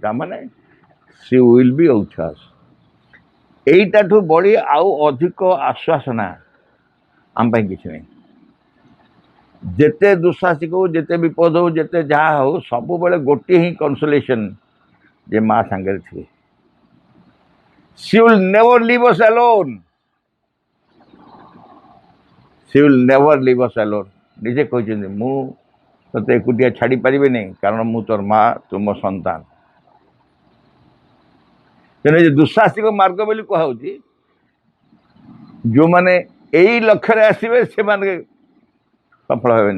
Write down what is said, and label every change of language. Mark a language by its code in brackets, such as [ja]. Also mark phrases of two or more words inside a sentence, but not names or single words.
[en] ତାମାନେ she will be with us. [or] ଏଇଟାଠୁ ବଢ଼ି ଆଉ ଅଧିକ ଆଶ୍ୱାସନା ଆମ ପାଇଁ କିଛି ନାହିଁ। ଯେତେ ଦୁଃସାହସିକ ହଉ, ଯେତେ ବିପଦ ହଉ, ଯେତେ ଯାହା ହଉ, ସବୁବେଳେ ଗୋଟିଏ ହିଁ କନସୋଲେସନ୍, ଯେ ମା ସାଙ୍ଗରେ ଥିବେ। [en] She will never leave us alone. She will never leave us alone. [or] ନିଜେ କହିଛନ୍ତି, ମୁଁ ତୋତେ ଏକୁଟିଆ ଛାଡ଼ି ପାରିବି ନାହିଁ, କାରଣ ମୁଁ ତୋର ମା, ତୁ ମୋ ସନ୍ତାନ। ତେଣୁ ଏ ଦୁଃଶାସିକ ମାର୍ଗ ବୋଲି କୁହାହେଉଛି ଯେଉଁମାନେ ଏଇ ଲକ୍ଷ୍ୟରେ ଆସିବେ ସେମାନେ ସଫଳ ହେବେନି।